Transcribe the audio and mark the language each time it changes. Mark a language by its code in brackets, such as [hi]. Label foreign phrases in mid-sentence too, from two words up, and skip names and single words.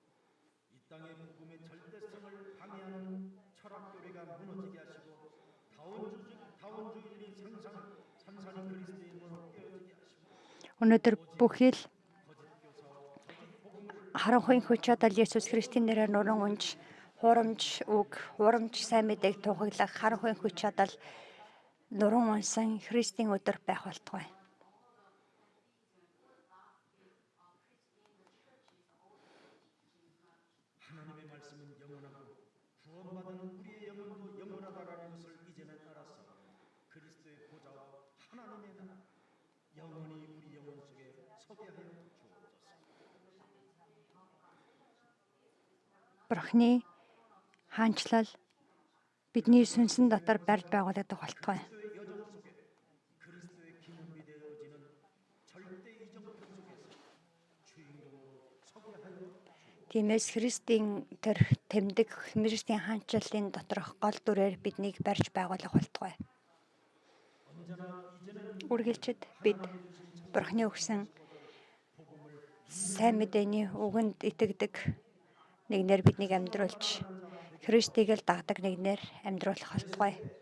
[ko] 땅의 복음의 절대성을 방해하는 철학 교리가 무너지게 하시고 다운 [mn] Өнөөдөр бүхий л харанхуйн хүч чадал Есүс Христийн нэрээр нуран унж, хурамч үг, хурамч сайн мэдээг тунхаглах харанхуйн хүч чадал нуран унсан Христийн өдөр байх болтугай. [ko] 하나님의 말씀은 영원하고 구원받은 우리의 영혼도 영원하다라는 것을 이제는 알아서 그리스도의 보좌와 하나님의 나라 영원히 우리 영혼 속에 서게 하여 주옵소서. [mn] Бурхны хаанчлал бидний сүнсэн дотор барьж байгуулагдах болтугай. [ko] 그리스도의 여정 속에 그리스도의 기념이 되어지는 절대 이정 속에서 주인공으로 서게 하여 [mn] Тиймээс Христийн тэр тэмдэг Христийн хаанчлалын доторх гол дүрээр биднийг барьж байгуулах болтугай. Үргэлжид бид Бурхны өгсөн сайн мэдээний үгэнд итгэдэг нэгнээр биднийг амьдруулж Христийг л дагдаг нэгнээр амьдруулах болтугай.